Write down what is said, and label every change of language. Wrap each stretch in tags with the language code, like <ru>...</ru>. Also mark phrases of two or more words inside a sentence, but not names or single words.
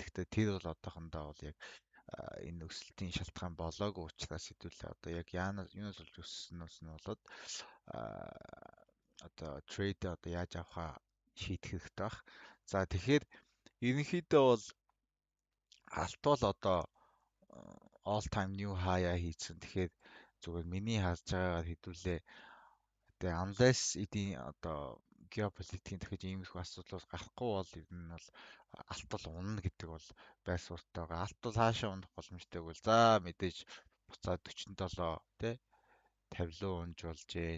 <mn>Гэхдээ тэр бол одоохондоо бол яг энэ өсөлтийн шалтгаан болоогүй учраас хэдүүлээ одоо яг юунаас болж өссөнөөс нь болоод одоо трейд одоо яаж авахаа шийдэх хэрэгтэй баг. За тэгэхээр ерөнхийдөө бол алт бол одоо</mn> <en>all time new high</en> <mn>хийсэн. Тэгэхээр зүгээр миний харж байгаагаар хэдүүлээ тэгээ unless эдийн одоо геополитикийн дахиж иймэрхүү асуудал гарахгүй бол ер нь бол алт бол унана гэдэг бол байр суурьтай байгаа. Алт бол хаашаа унах боломжтой гэвэл за мэдээж буцаад 47 тий 50 руу унж болж гээ.</mn>